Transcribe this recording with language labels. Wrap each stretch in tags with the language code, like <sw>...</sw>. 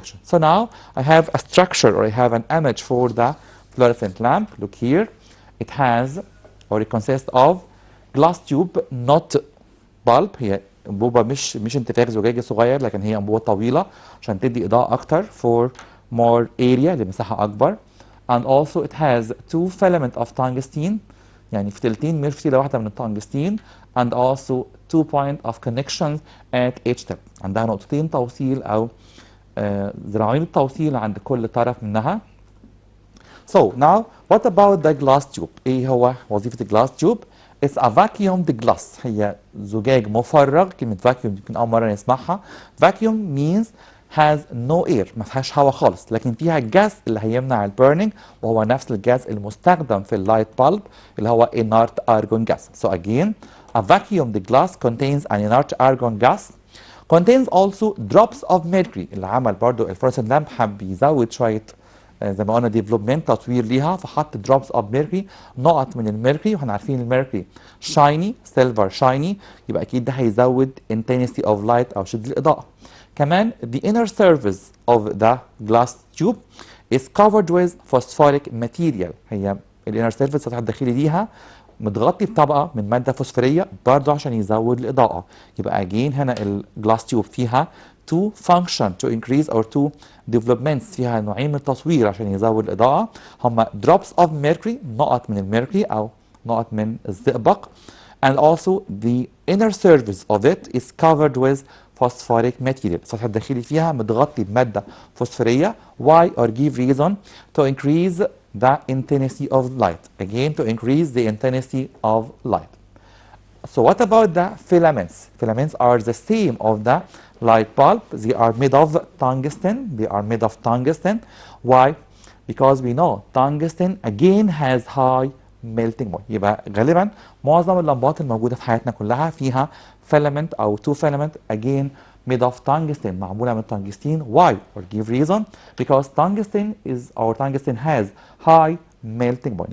<en>So now I have a structure, or I have an image for the fluorescent lamp. Look here. It has, or it consists of glass tube, not bulb.</en> <ar>هي أنبوبة مش انتفاخ زجاجي صغير، لكن هي أنبوبة طويلة عشان تدي إضاءة أكتر</ar> <en>for more area،</en> <ar>لمساحة أكبر.</ar> <en>And also it has 2 filaments of tungsten،</en> <ar>يعني فتيلتين مش فتيلة واحدة من التنجستين.</ar> <en>And also 2 points of connection at each tip.</en> <ar>عندها نقطتين توصيل أو ذراعين التوصيل عند كل طرف منها.</ar> <en>So now what about the glass tube؟</en> <ar>إيه هو وظيفة الجلاس تيوب؟</ar> <en>It's a vacuumed glass.</en> <ar>هي زجاج مفرغ. كلمة vacuum يمكن أول مرة نسمعها.</ar> <en>Vacuum means has no air،</en> <ar>ما فيهاش هواء خالص، لكن فيها الجاز اللي هيمنع البيرنينج، وهو نفس الجاز المستخدم في اللايت bulb اللي هو inert argon gas.</ar> <en>So again, a vacuumed glass contains an inert argon gas. Contains also drops of mercury.</en> <ar>اللي عمل برضو الفلورسنت لامب حب يزود شوية زي ما قلنا ديفلوبمنت تطوير ليها، فحط</ar> <en>drops of mercury،</en> <ar>نقط من الميركوري، واحنا عارفين الميركوري شايني، سيلفر شايني، يبقى اكيد ده هيزود</ar> <en>intensity of light</en> <ar>او شدة الإضاءة.</ar> <en>كمان the inner surface of the glass tube is covered with phosphoric material.</en> <ar>هي الانر سيرفيس السطح الداخلي ليها متغطي بطبقه من ماده فوسفوريه برضه عشان يزود الاضاءه. يبقى اجين هنا الجلاس تيوب فيها</ar> <en>two function to increase or two developments</en> <ar>فيها نوعين من التصوير عشان يزود الإضاءة هما</ar> <en>drops of mercury</en> <ar>نقط من الميركوري أو نقط من الزئبق</ar> <en>and also the inner surface of it is covered with phosphoric material.</en> <ar>السطح الداخلي فيها متغطي بمادة فوسفورية.</ar> <en>Why or give reason to increase the intensity of light. Again, to increase the intensity of light. So what about the filaments? Filaments are the same of the light bulb. They are made of tungsten. They are made of tungsten. Why? Because we know tungsten again has high melting point.</en> <ar>يبقى غالبا معظم اللمبات الموجودة في حياتنا كلها فيها filament أو two filament</ar> <en>again made of tungsten</en> <ar>معمولة من tungsten.</ar> <en>Why? Or give reason? Because tungsten has high melting point.</en>